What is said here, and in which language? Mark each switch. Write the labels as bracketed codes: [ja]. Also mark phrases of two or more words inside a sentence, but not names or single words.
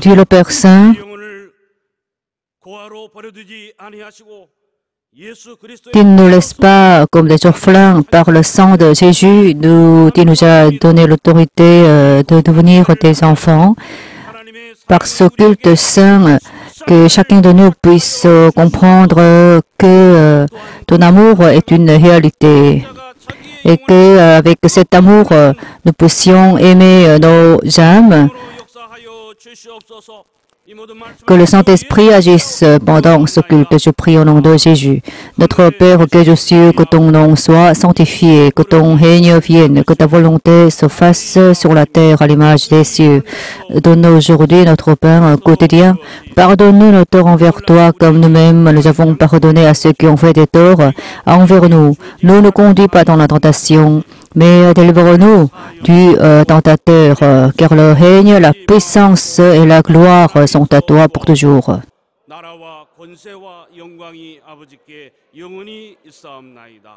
[fr] Dieu le Père Saint, [ko] 영혼을 고아로 버려두지 아니하시고 예수 그리스도의 [fr] qui ne nous laisse pas comme des orphelins par le sang de Jésus, qui nous a donné l'autorité de devenir des enfants. [ko] 하나님의 [fr] Par ce culte saint, que chacun de nous puisse comprendre que ton amour est une réalité et que avec cet amour, nous puissions aimer nos âmes [ko] 역사하여 주시옵소서. [fr] Que le Saint-Esprit agisse pendant ce culte. Je prie au nom de Jésus. Notre Père qui es aux cieux, que ton nom soit sanctifié, que ton règne vienne, que ta volonté se fasse sur la terre à l'image des cieux. Donne-nous aujourd'hui notre pain quotidien. Pardonne-nous nos torts envers toi, comme nous-mêmes nous avons pardonné à ceux qui ont fait des torts envers nous. Ne nous conduis pas dans la tentation, mais délivre-nous du tentateur, car le règne, la puissance et la gloire sont à toi pour toujours. [ko] 나라와 권세와 영광이 아버지께 영원히 있사옵나이다.